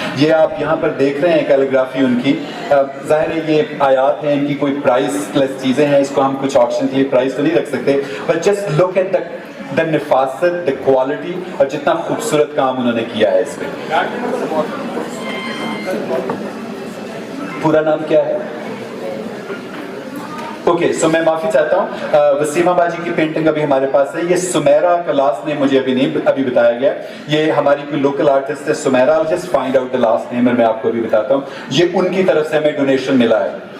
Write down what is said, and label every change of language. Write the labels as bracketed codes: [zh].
[hi] ये आप यहाँ पर देख रहे हैं कैलीग्राफी उनकी. ज़ाहिर है ये आयात हैं, इनकी कोई प्राइसलेस चीज़ें हैं, इसको हम कुछ ऑप्शन के लिए प्राइस तो नहीं रख सकते, [en] but just look at the नफासत, the quality, [hi] और जितना खूबसूरत काम उन्होंने किया है इस पे. पूरा नाम क्या है? ओके सो मैं माफ़ी चाहता हूँ. वसीमा बाजी की पेंटिंग अभी हमारे पास है. ये सुमेरा का लास्ट नेम मुझे अभी बताया गया. ये हमारी कोई लोकल आर्टिस्ट है Sumera. [en] I'll just find out the last name, [hi] मैं आपको अभी बताता हूँ. ये उनकी तरफ से हमें डोनेशन मिला है.